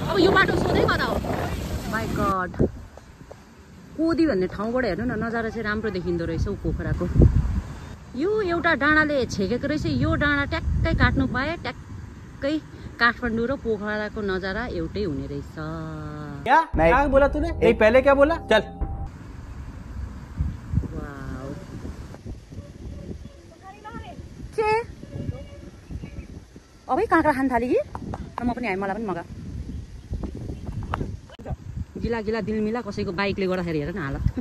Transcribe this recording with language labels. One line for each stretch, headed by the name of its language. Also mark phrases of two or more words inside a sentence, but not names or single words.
Nepali: अब यो बाटो सोधै कता हो।
English: my god,
Nepali: कोदी भन्ने ठाउँबाट हेर्नु न, नजारा चाहिँ राम्रो देखिँदो रहेछ ऊ पोखराको। यो एउटा डाँडाले छेकेको रहेछ, यो डाँडा ट्याक्कै काट्नु पाए ट्याक्कै काठमाडौँ र पोखराको नजारा एउटै हुने रहेछ।
Hindi: क्या बोला तूने? नहीं पहले क्या बोला? चल।
Nepali: वाउ के अबै काँक्रा खान थाल्यो कि? म पनि मलाई पनि मगा। गिला गिला दिलमिला कसैको बाइकले गर्दाखेरि हेर न हालत।